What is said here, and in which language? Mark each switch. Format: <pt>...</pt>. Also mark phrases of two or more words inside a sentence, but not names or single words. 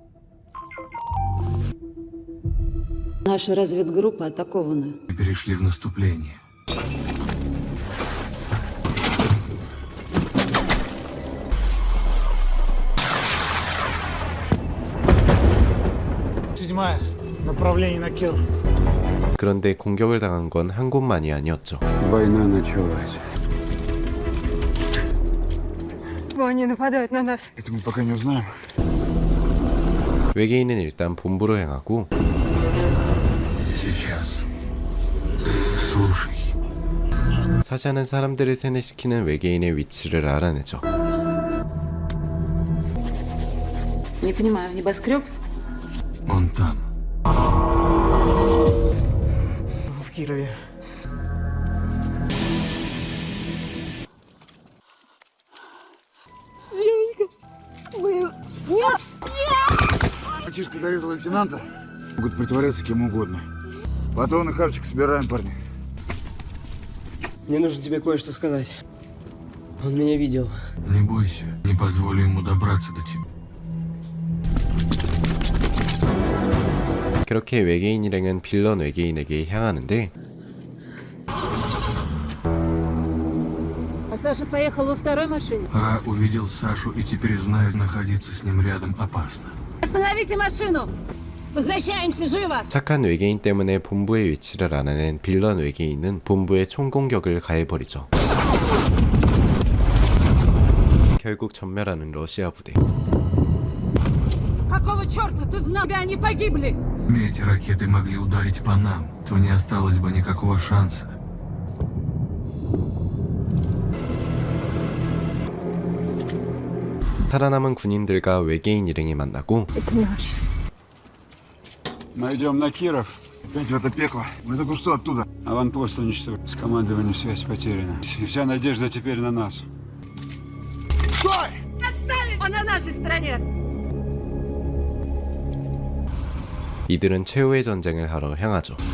<ru>Наша разведгруппа атакована. Мы перешли в наступление. Седьмая. Направление на Киров.</ru> <ko>그런데 공격을 당한 건 한 곳만이 아니었죠.</ko> <ru>Война началась. Они нападают на нас. Это мы пока не узнаем.</ru> <ko>외계인은 일단 본부로 향하고</ko> <ru>Сейчас. Слушай.</ru> <ko>사샤는 사람들을 세뇌시키는 외계인의 위치를 알아내죠.</ko> <ru>Не понимаю, небоскреб? Он там. В Кирове. Нет! Мальчишка зарезал лейтенанта. Могут притворяться кем угодно. Патроны, хавчик собираем, парни. Мне нужно тебе кое-что сказать. Он меня видел. Не бойся. Не позволю ему добраться до тебя.</ru> <ko>그렇게 외계인 일행은 빌런 외계인에게 향하는데</ko> <ru>А Саша поехал во второй машине. Ра увидел Сашу и теперь знает, находиться с ним рядом опасно. Остановите машину! Возвращаемся, живо!</ru> <ko>착한 외계인 때문에 본부의 위치를 알아낸 빌런 외계인은 본부에 총공격을 가해버리죠. 결국 전멸하는 러시아 부대.</ko> <ru>Какого черта? Ты знал, они погибли! Эти ракеты могли ударить по нам, то не осталось бы никакого шанса.</ru> <ko>살아남은 군인들과 외계인 일행이 만나고</ko> <ru>Мы идем на Киров. Опять в это пекло. Мы только что оттуда. Аванпост уничтожен. С командованием связь потеряна. И вся надежда теперь на нас. Стой! Отставить! Он на нашей стороне!</ru> <ko>이들은 최후의 전쟁을 하러 향하죠.</ko>